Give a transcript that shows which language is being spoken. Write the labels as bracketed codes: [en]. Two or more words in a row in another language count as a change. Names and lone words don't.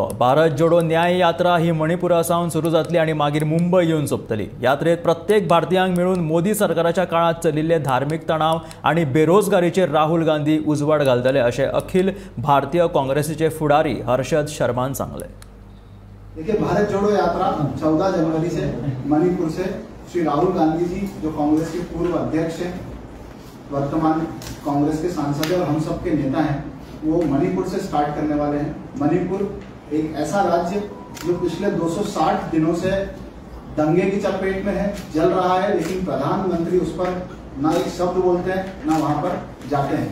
[kok] भारत जोडो न्याय यात्रा ही मणिपुरा सावन सुरू जातली आणि मागीर मुंबय येवन सोंपतली। यात्रेत प्रत्येक भारतीयांक मेळून मोदी सरकाराच्या काळात चलिल्ले धार्मिक तणाव आणि बेरोजगारीचेर राहुल गांधी उजवाड घालतले अशें अखिल भारतीय काँग्रेसीचे फुडारी हर्षद शर्मान सांगले। [hi] देखिए, भारत जोड़ो यात्रा 14 जनवरी से मणिपुर से श्री राहुल गांधी जी जो कांग्रेस के पूर्व अध्यक्ष हैं, वर्तमान कांग्रेस के सांसद और हम सब के नेता हैं, वो मणिपुर से स्टार्ट करने वाले हैं। मणिपुर एक ऐसा राज्य जो पिछले 260 दिनों से दंगे की चपेट में है, जल रहा है, लेकिन प्रधानमंत्री उस पर ना एक शब्द बोलते हैं, ना वहां पर जाते हैं।